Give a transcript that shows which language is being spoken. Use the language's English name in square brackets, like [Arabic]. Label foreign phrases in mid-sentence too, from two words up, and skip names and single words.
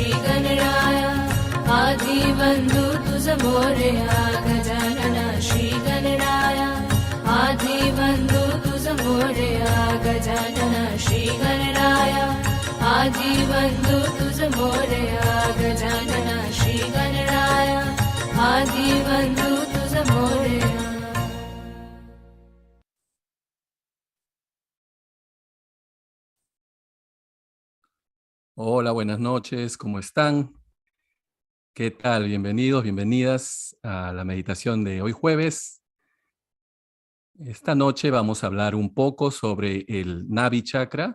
[Marathi] गणराया आधी वंदू तुझ मोरया गजानना श्री गणराया आधी वंदू तुझ मोरया गजानना श्री गणराया आधी वंदू तुझ मोरया गजानना श्री गणराया आधी वंदू तुझ मोरया. [Spanish] Hola, buenas noches, ¿cómo están? ¿Qué tal? Bienvenidos, bienvenidas a la meditación de hoy jueves. Esta noche vamos a hablar un poco sobre el Navi Chakra.